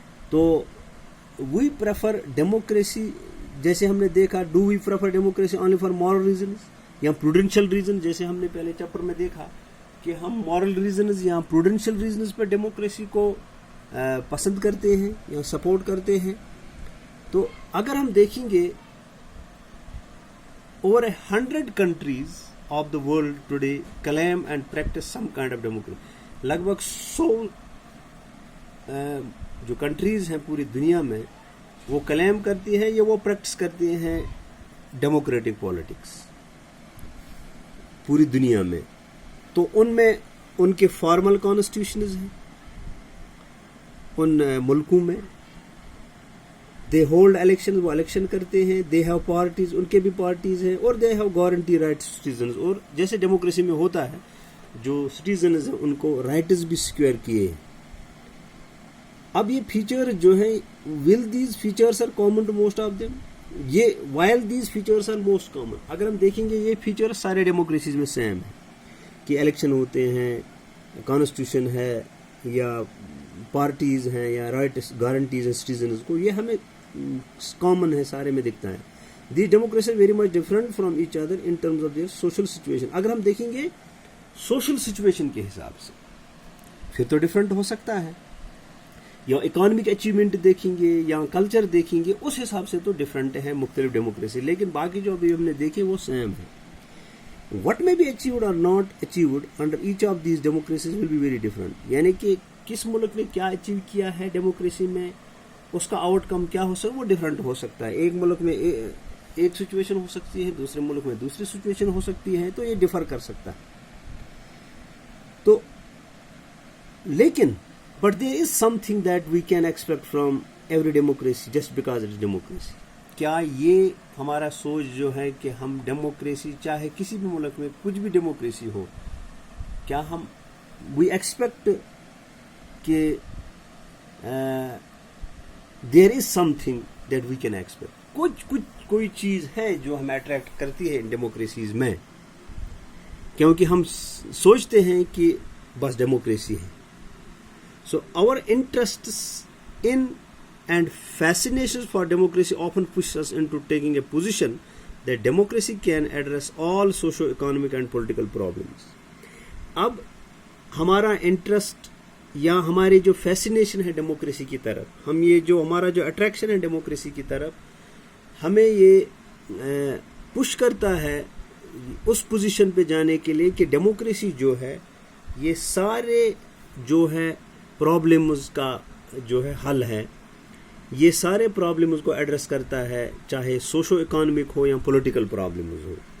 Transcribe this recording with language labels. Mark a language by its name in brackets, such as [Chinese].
[Urdu] تو [English] we prefer democracy, [Urdu] جیسے ہم نے دیکھا، [English] do we prefer democracy only for moral reasons [Urdu] یا پروڈینشیل ریزن، جیسے ہم نے پہلے چیپٹر میں دیکھا کہ ہم مورل ریزنز یا پروڈینشیل ریزنز پر ڈیموکریسی کو پسند کرتے ہیں یا سپورٹ کرتے ہیں. تو اگر ہم دیکھیں گے [English] over 100 countries of the world today claim and practice some kind of democracy. [Urdu] لگ بھگ 100 جو کنٹریز ہیں پوری دنیا میں وہ کلیم کرتی ہیں یا وہ پریکٹس کرتی ہیں ڈیموکریٹک پالیٹکس پوری دنیا میں. تو ان میں ان کے فارمل کانسٹیٹیوشنز ہیں ان ملکوں میں، [English] they hold election, [Urdu] وہ الیکشن کرتے ہیں، [English] they have parties, [Urdu] ان کے بھی پارٹیز ہیں، اور [English] They have guarantee rights citizens. [Urdu] اور جیسے ڈیموکریسی میں ہوتا ہے جو سٹیزنز ہیں ان کو رائٹس بھی سیکیور کیے ہیں. اب یہ فیچر جو ہیں، [English] While these features are common to most of them, یہ while these features are most common. [Urdu] اگر ہم دیکھیں گے یہ فیچرس سارے ڈیموکریسیز میں سیم ہیں کہ الیکشن ہوتے ہیں، کانسٹیٹیوشن ہے، یا پارٹیز ہیں، یا رائٹس گارنٹیز ہیں سٹیزنز کو، یہ ہمیں کامن ہے، سارے میں دکھتا ہے. [English] The democracy very much different from each other in terms of their social situation. [Urdu] اگر ہم دیکھیں گے سوشل سچویشن کے حساب سے پھر تو ڈفرنٹ ہو سکتا ہے. یا اکانومک اچیومنٹ دیکھیں گے یا کلچر دیکھیں گے, اس حساب سے تو ڈفرینٹ ہے مختلف ڈیموکریسی, لیکن باقی جو ابھی ہم نے دیکھے وہ سیم ہے. [English] What may be achieved or not achieved under each of these democracies will be very different. [Urdu] یعنی کہ کس ملک نے کیا اچیو کیا ہے ڈیموکریسی میں, اس کا آؤٹ کم کیا ہو سکتا ہے, وہ ڈفرینٹ ہو سکتا ہے. ایک ملک میں ایک سچویشن ہو سکتی ہے, دوسرے ملک میں دوسری سچویشن ہو سکتی ہے, تو یہ ڈفر کر سکتا ہے. تو لیکن [English] but there is something that we can expect from every democracy just because it is democracy. [Urdu] کیا یہ ہمارا سوچ جو ہے کہ ہم ڈیموکریسی, چاہے کسی بھی ملک میں کچھ بھی ڈیموکریسی ہو, کیا ہم وی ایکسپیکٹ کہ [English] there is something that we can expect, [Urdu] کوئی چیز ہے جو ہمیں اٹریکٹ کرتی ہے ان ڈیموکریسیز میں, کیونکہ ہم سوچتے ہیں کہ بس ڈیموکریسی ہے. [English] So our interests in and fascinations for democracy often push us into taking a position that democracy can address all socio-economic and political problems. [Urdu] اب ہمارا انٹرسٹ یا ہماری جو فیسینیشن ہے ڈیموکریسی کی طرف, ہم یہ جو ہمارا جو اٹریکشن ہے ڈیموکریسی کی طرف, ہمیں یہ پش کرتا ہے اس پوزیشن پہ جانے کے لیے کہ ڈیموکریسی جو ہے یہ سارے جو ہے پرابلمز کا جو ہے حل ہے, یہ سارے پرابلمز کو ایڈریس کرتا ہے, چاہے سوشو اکانومک ہو یا پولیٹیکل پرابلمز ہو.